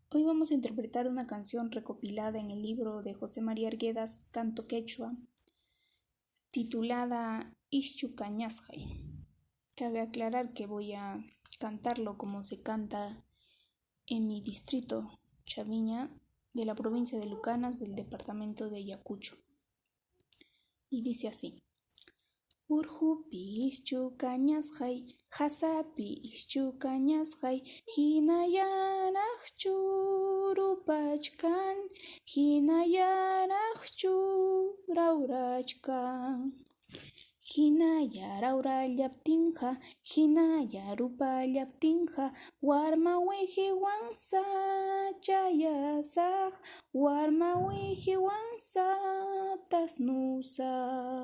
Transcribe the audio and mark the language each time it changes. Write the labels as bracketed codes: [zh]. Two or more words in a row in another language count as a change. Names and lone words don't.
[es] Hoy vamos a interpretar una canción recopilada en el libro de José María Arguedas, Canto quechua, titulada Ischu kañask'ay. Cabe aclarar que voy a cantarlo como se canta en mi distrito, Chaviña, de la provincia de Lucanas, del departamento de Ayacucho. Y dice así: [qu] Urjupi ischu kañask'ay, hasapi ischu kañask'ay, hinayanaq churupachkan, hinayanaq churaurachkan. Hinaya raurallaptinqa, hinaya rupallaptinqa, warma wihiwan sachayasaq, warma wihiwan satasnusaq.